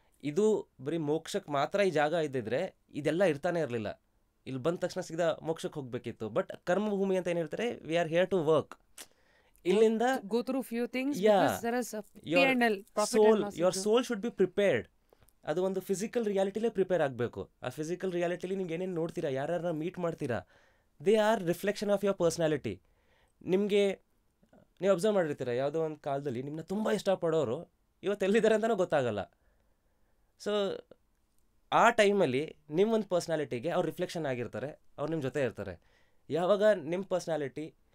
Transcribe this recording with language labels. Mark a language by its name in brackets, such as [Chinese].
[Kannada] ಇದು ಬರೀ ಮೋಕ್ಷಕ್ಕೆ ಮಾತ್ರ ಈ ಜಾಗ ಇದ್ದಿದ್ರೆ ಇದೆಲ್ಲ ಇರ್ತಾನೆ ಇರಲಿಲ್ಲ. ಇಲ್ಲಿ ಬಂದ ತಕ್ಷಣ ಸೀದಾ ಮೋಕ್ಷಕ್ಕೆ ಹೋಗಬೇಕಿತ್ತು. ಬಟ್ ಕರ್ಮಭೂಮಿ ಅಂತ ಏನು ಹೇಳ್ತಾರೆ, [English] We are here to work. [Kannada] ಇಲ್ಲಿಂದ [English] go through few things, Yeah. because there is a P&L, profit and loss. your soul should be prepared. [Kannada] ಅದು ಒಂದು ಫಿಸಿಕಲ್ ರಿಯಾಲಿಟಿಲೇ ಪ್ರಿಪೇರ್ ಆಗಬೇಕು. ಆ ಫಿಸಿಕಲ್ ರಿಯಾಲಿಟಿಲಿ ನೀವು ಏನೇನು ನೋಡ್ತೀರಾ, ಯಾರ್ಯಾರನ್ನ ಮೀಟ್ ಮಾಡ್ತೀರಾ, [English] They are reflection of your personality. [Kannada] ನಿಮಗೆ ನೀವು ಅಬ್ಸರ್ವ್ ಮಾಡಿರ್ತೀರ, ಯಾವುದೋ ಒಂದು ಕಾಲದಲ್ಲಿ ನಿಮ್ಮನ್ನ ತುಂಬ ಇಷ್ಟಪಡೋರು ಇವತ್ತು ಎಲ್ಲಿದ್ದಾರೆ ಅಂತಲೂ ಗೊತ್ತಾಗಲ್ಲ. ಸೊ ಆ ಟೈಮಲ್ಲಿ ನಿಮ್ಮ ಒಂದು ಪರ್ಸ್ನಾಲಿಟಿಗೆ ಅವ್ರು ರಿಫ್ಲೆಕ್ಷನ್ ಆಗಿರ್ತಾರೆ, ಅವ್ರು ನಿಮ್ಮ ಜೊತೆ ಇರ್ತಾರೆ. ಯಾವಾಗ ನಿಮ್ಮ ಪರ್ಸ್ನಾಲಿಟಿ